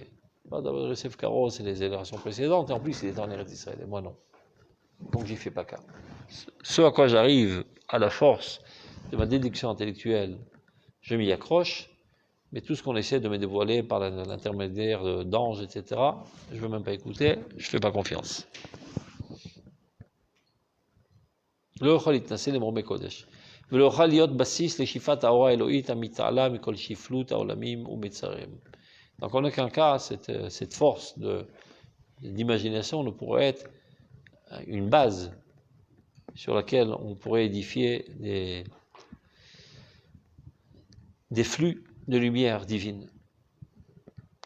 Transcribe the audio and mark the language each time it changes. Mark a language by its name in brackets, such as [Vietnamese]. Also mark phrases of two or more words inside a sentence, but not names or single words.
[French] D'abord, Yosef Karo, c'est les générations précédentes, et en plus, il était en Eretz Israël, et moi non. Donc, j'y fais pas cas. Ce à quoi j'arrive, à la force de ma déduction intellectuelle, je m'y accroche, mais tout ce qu'on essaie de me dévoiler par l'intermédiaire d'anges, etc., je ne veux même pas écouter, je ne fais pas confiance. [Hebrew] לא יכול להתנסה למרומי קודש, ולא יוכל להיות בסיס לשאיפת האור האלוהית המתעלה מכל שפלות העולמים ומצריהם. [French] Donc en aucun cas, cette force d'imagination ne pourrait être une base sur laquelle on pourrait édifier des flux de lumière divine.